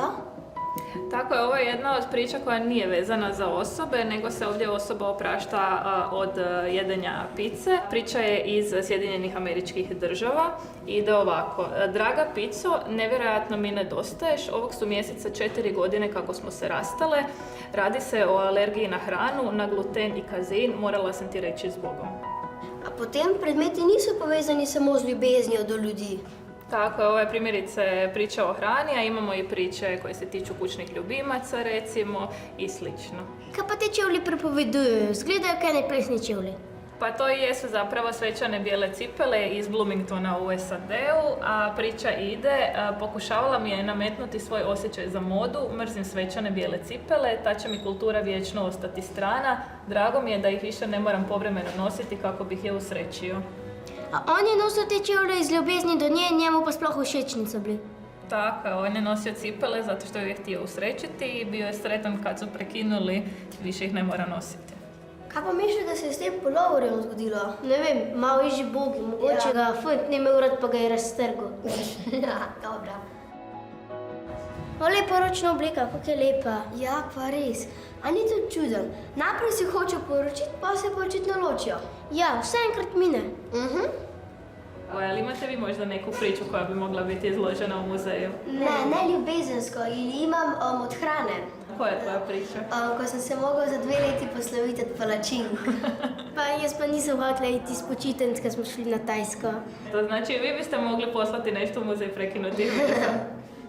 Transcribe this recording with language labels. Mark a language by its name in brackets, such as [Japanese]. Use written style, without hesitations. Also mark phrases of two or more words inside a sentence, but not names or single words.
[Croatian] Tako je, ovo je jedna od priča koja nije vezana za osobe, nego se ovdje osoba oprašta od jedenja pice. Priča je iz Sjedinjenih Američkih Država i ide ovako. Draga pico, nevjerojatno mi nedostaješ. Ovog su mjeseca 4 godine kako smo se rastale. Radi se o alergiji na hranu, na gluten i kazein. Morala sam ti reći zbogom. [Slovenian] A potem predmeti niso povezani samo z ljubeznijo do ljudi. [Croatian] Tako je, ovo je primjerice priča o hrani, a imamo i priče koje se tiču kućnih ljubimaca, recimo, i slično. [Slovenian] Kaj pa te čevlji pripovedujejo? Zgledajo kaj neplesni čevlji. [Croatian] Pa to i jesu zapravo svečane bijele cipele iz Bloomingtona u SAD-u, a priča ide, pokušavala mi je nametnuti svoj osjećaj za modu, mrzim svečane bijele cipele, ta će mi kultura vječno ostati strana, drago mi je da ih više ne moram povremeno nositi kako bih je usrećio. [Slovenian] A on je nosil te čevlje iz ljubezni do nje, njemu pa sploh všeč niso bili. [Croatian] Tako, on je nosio cipele zato što ju je htio usrećiti i bio je sretan kad su prekinuli, više ih ne mora nositi. [Slovenian] Kaj pa misliš, da se je s tem puloverjem zgodilo? Ne vem, malo je že bogi, mogoče ga fant ni imel rad, pa ga je raztrgal. Ja, dobra. O, lepa ročna oblika, kako je lepa. Ja, pa res. A ni to čuden? Najprej si hoče poročiti, pa se pa očitno ločijo. Ja, vse enkrat mine. [Croatian] Ali imate vi možda neku priču koja bi mogla biti izložena u muzeju? [Slovenian] Ne ljubezensko, [Croatian] ili imam od hrane. Koja je tvoja priča? [Slovenian] Ko sem se mogla za 2 leti posloviti od palačink. Pa jaz pa nisem hotela iti s počitnic, ko smo šli na Tajsko. [Croatian] To znači vi biste mogli poslati nešto u muzej prekinutih veza?